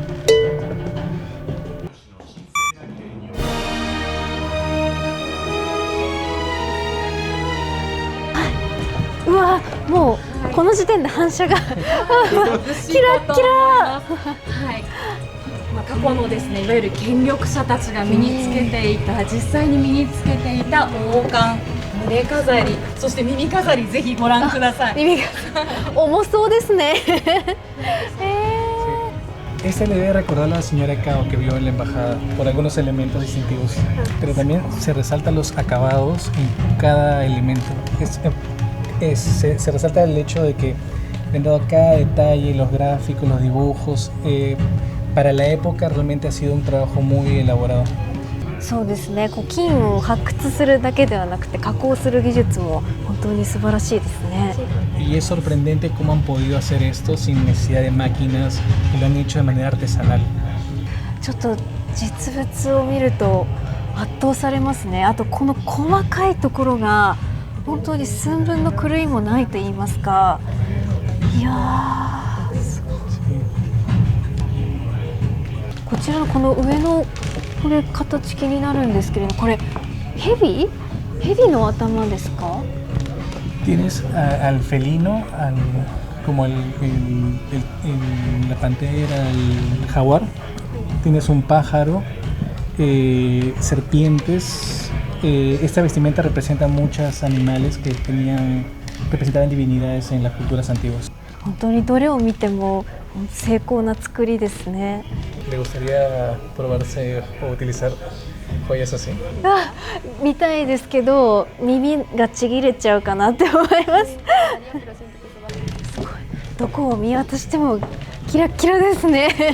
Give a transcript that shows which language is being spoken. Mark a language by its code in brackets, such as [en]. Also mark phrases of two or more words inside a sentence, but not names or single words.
[ja] うわ、もうこの時点で反射がキラッキラ。過去のですね、いわゆる権力者たちが身につけていた、実際に身につけていた王冠、胸飾り、そして耳飾り、ぜひご覧ください。耳が重そうですね。 [es] Esta le debe recordar a la señora Cao que vio en la embajada por algunos elementos distintivos, pero también se resaltan los acabados en cada elemento. Se resalta el hecho de que le han dado cada detalle, los gráficos, los dibujos. Para la época realmente ha sido un trabajo muy elaborado. [ja] そうですね。こう金を発掘するだけではなくて加工する技術も本当に素晴らしいですね。 [es] Y es sorprendente cómo han podido hacer esto sin necesidad de máquinas y lo han hecho de manera artesanal. [ja] ちょっと実物を見ると圧倒されますね。あとこの細かいところが本当に寸分の狂いもないと言いますか。いやー、すごい。こちらのこの上のこれ形気になるんですけれど、これヘビの頭ですか？ [es] Tienes al felino, como la pantera, el jaguar. Tienes un pájaro, serpientes. Esta vestimenta representa muchos animales que representaban divinidades en las culturas antiguas. [ja] 本当にどれを見ても精巧な作りですね。 [es] ¿Le gustaría probarse o utilizar joyas así? [ja] 見たいですけど耳がちぎれちゃうかなって思います。すごい。どこを見渡してもキラッキラですね。